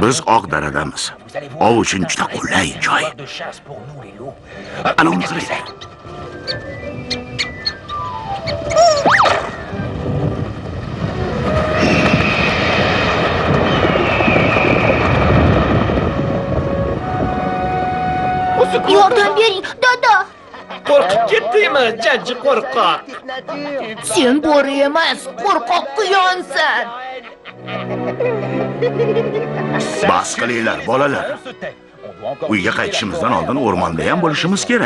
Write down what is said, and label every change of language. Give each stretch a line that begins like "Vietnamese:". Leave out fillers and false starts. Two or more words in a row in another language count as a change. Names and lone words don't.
Uzbek: Biz oq daradamiz. Ov uchun juda qulay joy.
French: De chasse pour nous les loups.
Uzbek: Ana uni qaranglar. Yordam bering, dada. Qo'rqib ketdingmi, jajji qo'rqoq? Sen bo'ri emas, qo'rqoq quyonsan. Bas qilinglar, bolalar.
French: On se tait. On doit encore
Uzbek: Uyga qaytishimizdan oldin o'rmonda ham bo'lishimiz kerak.